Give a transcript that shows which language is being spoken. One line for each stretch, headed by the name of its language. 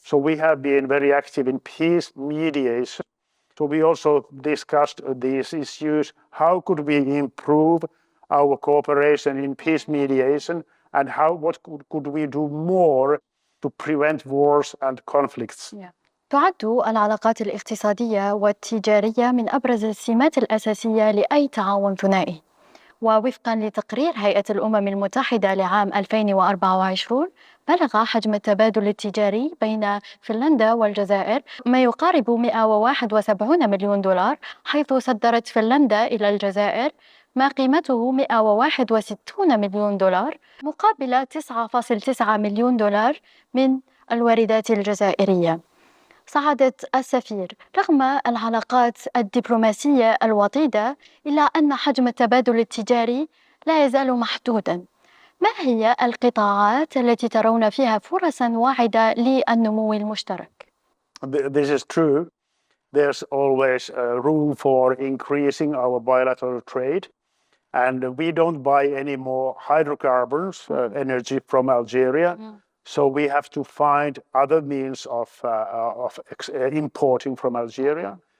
English: So we have been very active in peace mediation. So we also discussed these issues. How could we improve our cooperation in peace mediation, and what could we do more to prevent wars and conflicts? Yeah.
Arabic: تعد العلاقات الاقتصادية والتجارية من أبرز السمات الأساسية لأي تعاون ثنائي. ووفقا لتقرير هيئة الأمم المتحدة لعام 2024 بلغ حجم التبادل التجاري بين فنلندا والجزائر ما يقارب 171 مليون دولار، حيث صدرت فنلندا إلى الجزائر ما قيمته 161 مليون دولار مقابل 9.9 مليون دولار من الواردات الجزائرية. سعادة السفير، رغم العلاقات الدبلوماسية الوطيدة إلا أن حجم التبادل التجاري لا يزال محدوداً. ما هي القطاعات التي ترون فيها فرصاً واعدة للنمو المشترك؟
English: This is true. There's always room for increasing our bilateral trade. And we don't buy any more hydrocarbons, energy from Algeria. So we have to find other means of importing from Algeria.